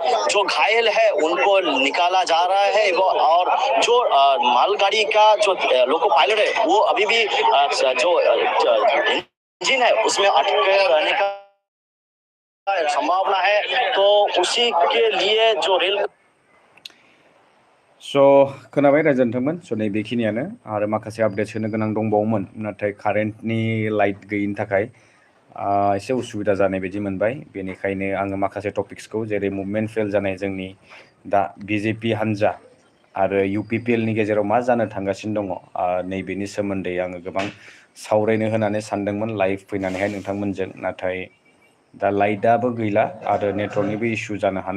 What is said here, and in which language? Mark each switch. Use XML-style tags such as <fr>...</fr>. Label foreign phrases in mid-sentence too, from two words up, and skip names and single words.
<hi>जो घायल है उनको निकाला जा रहा है और जो मालगाड़ी का जो लोको पायलट है वो अभी भी जो इंजन है उसमें अटके रहने का संभावना है, तो उसी के लिए जो रेल।</hi> <brx>स' खोनाबाय रायजो नोंथांमोन, स' नैबेखिनियानो आरो माखासे आपडेट्स होनो गोनां दंबावोमोन, नाथाय कारेन्टनि लाइट गैयिनि थाखाय एसे उसुबिदा जानाय बायदि मोनबाय। बेनिखायनो आङो माखासे टपिक्सखौ, जेरै मुभमेन्ट फेल जानाय जोंनि दा बिजेपि हान्जा आरो UPPLनि गेजेराव मा जानो थांगासिनो दङ, नैबेनि सोमोन्दै आङो गोबां सावरायनो होननानै सानदोंमोन लाइभ फैनानैहाय नोंथांमोनजों, नाथाय दा लाइटआबो गैला आरो नेटवर्कनिबो इसु जानो हानाय।</brx>